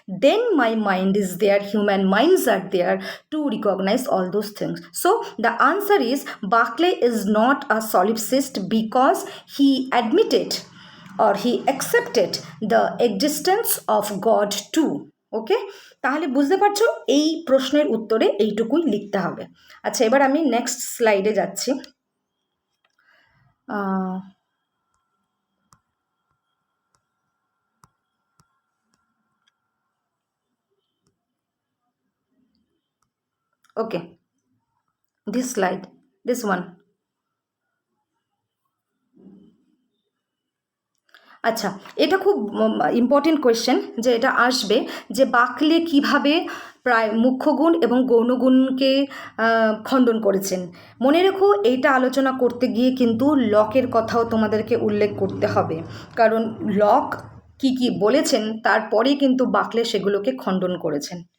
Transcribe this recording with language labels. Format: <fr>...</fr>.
<en>Then my mind is there, human minds are there to recognize all those things. So the answer is Berkeley is not a solipsist, because he admitted or he accepted the existence of God too.</en> <bn>ওকে, তাহলে বুঝতে পারছো এই প্রশ্নের উত্তরে এইটুকুই লিখতে হবে। আচ্ছা, এবার আমি নেক্সট স্লাইডে যাচ্ছি।</bn> <en>Okay, this slide, this one.</en> <bn>আচ্ছা, এটা খুব ইম্পর্টেন্ট কোয়েশ্চেন, যে এটা আসবে যে বার্কলে কিভাবে প্রায় মুখ্য গুণ এবং গৌণগুণকে খণ্ডন করেছেন। মনে রেখো, এইটা আলোচনা করতে গিয়ে কিন্তু লকের কথাও তোমাদেরকে উল্লেখ করতে হবে, কারণ লক কি কি বলেছেন তারপরেই কিন্তু বার্কলে সেগুলোকে খণ্ডন করেছেন।</bn>